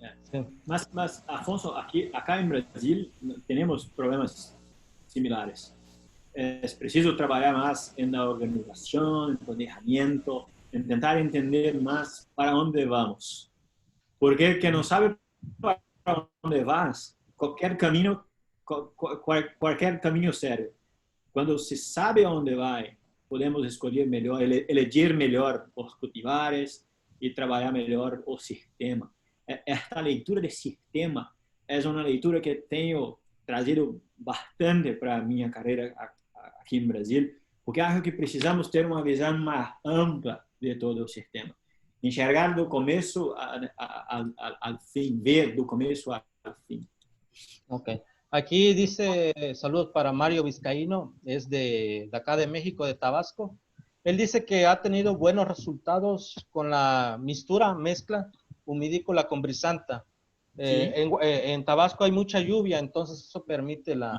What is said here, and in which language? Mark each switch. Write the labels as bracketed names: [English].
[Spanish] Sí. Mas, Afonso, acá en Brasil tenemos problemas similares. Es preciso trabajar más en la organización, en el planejamiento, intentar entender más para dónde vamos. Porque el que no sabe para dónde vas, cualquier camino serio. Cuando se sabe a dónde va, podemos [Portuguese] escolher melhor, elegir melhor os cultivares e trabalhar melhor o sistema. Esta leitura de sistema é uma leitura que tenho trazido bastante para a minha carreira aqui em Brasil, porque acho que precisamos ter uma visão mais ampla de todo o sistema. Enxergar do começo [Spanish] al fin, [Portuguese] ver do começo al fin. Ok. [Spanish] Aquí dice, saludos para Mario Vizcaíno, es de acá de México, de Tabasco. Él dice que ha tenido buenos resultados con la mezcla humidícola con brisanta. Sí. En Tabasco hay mucha lluvia, entonces eso permite